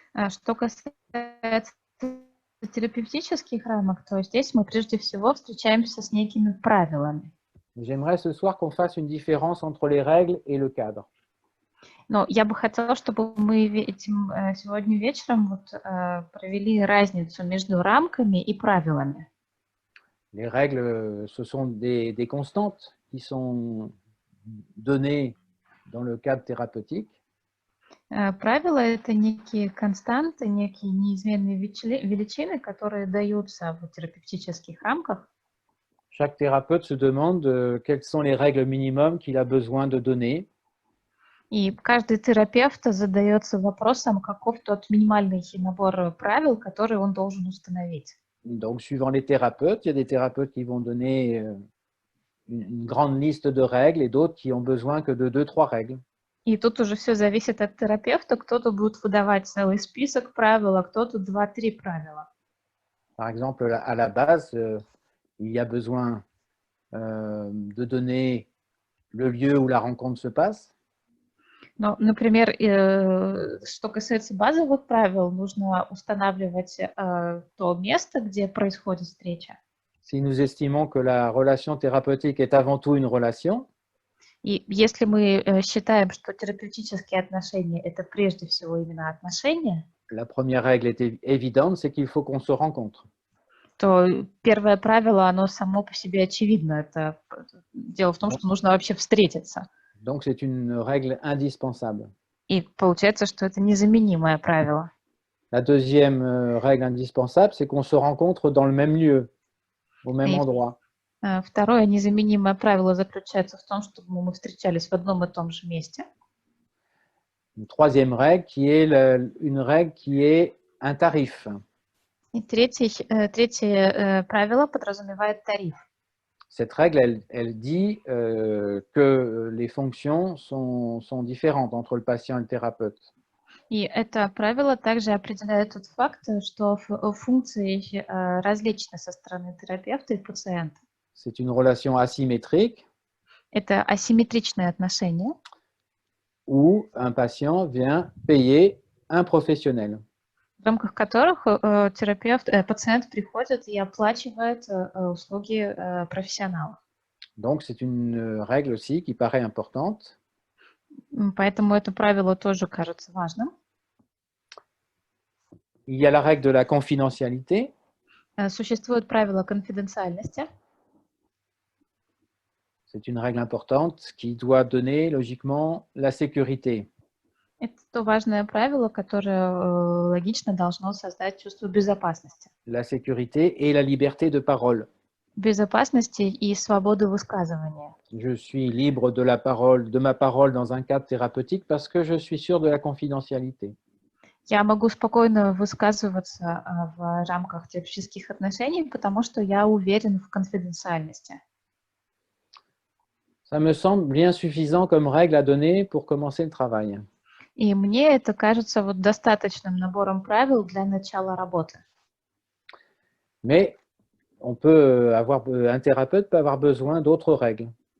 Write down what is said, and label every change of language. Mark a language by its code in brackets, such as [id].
[ru] Что касается терапевтических рамок, то здесь мы прежде всего встречаемся с некими правилами. [fr] J'aimerais ce soir qu'on fasse une différence entre les règles et le cadre. [ru] Но я бы хотела, чтобы мы сегодня вечером провели разницу между рамками и правилами. [fr] Les règles, ce sont des constantes qui sont données dans le cadre thérapeutique. [ru] Правила – это некие константы, некие неизменные величины, которые даются в терапевтических рамках. [fr] Chaque thérapeute se demande quelles sont les règles minimum qu'il a besoin de donner. [ru] И каждый терапевт задается вопросом, каков тот минимальный набор правил, который он должен установить. [fr] Donc, suivant les thérapeutes, il y a des thérapeutes qui vont donner une grande liste de règles et d'autres qui ont besoin que de 2-3 règles. [ru] И тут уже все зависит от терапевта. Кто-то будет выдавать целый список правил, а кто-то 2-3 правила. [fr] Par exemple, à la base, il y a besoin de donner le lieu où la rencontre se passe. [ru] Ну, например, что касается базовых правил, нужно устанавливать то место, где происходит встреча. [fr] Si nous estimons que la relation thérapeutique est avant tout une relation, [ru] и если мы считаем, что терапевтические отношения – это прежде всего именно отношения, [fr] la première règle est évidente, c'est qu'il faut qu'on se rencontre. [ru] то первое правило, оно само по себе очевидно. Это дело в том, что нужно вообще встретиться. [fr] Donc c'est une règle indispensable. [ru] И получается, что это незаменимое правило. [fr] La deuxième règle indispensable, c'est qu'on se rencontre dans le même lieu, au même [ru] И [fr] endroit. [ru] второе незаменимое правило заключается в том, чтобы мы встречались в одном и том же месте. [fr] Une troisième règle qui est une règle qui est un tarif. [ru] И третье правило подразумевает тариф. [fr] Cette règle, elle dit que les fonctions sont différentes entre le patient et le thérapeute. [ru] И это правило также определяет тот факт, что функции различны со стороны терапевта и пациента. [fr] C'est une relation asymétrique [ru] Это асимметричные отношения, [fr] où un patient vient payer un professionnel. [ru] в рамках которых пациент приходит и оплачивает услуги профессионала. [fr] Donc, c'est une règle aussi qui paraît importante. [ru] Поэтому это правило тоже кажется важным. [fr] Il y a la règle de la confidentialité. [ru] Существует правило конфиденциальности. [fr] C'est une règle importante qui doit donner logiquement la sécurité. [ru] Это то важное правило, которое логично должно создать чувство безопасности. [fr] La sécurité et la liberté de parole. [ru] Безопасности и свободы высказывания. [fr] Je suis libre de ma parole dans un cadre thérapeutique parce que je suis sûr de la confidentialité. [ru] Я могу spokojно высказываться в рамках терапевтических отношений, потому что я уверен в конфиденциальности. [fr] Ça me semble bien suffisant comme règle à donner pour commencer le travail. [ru] И мне это кажется вот достаточным набором правил для начала работы. [fr] Mais un thérapeute peut avoir besoin d'autres règles.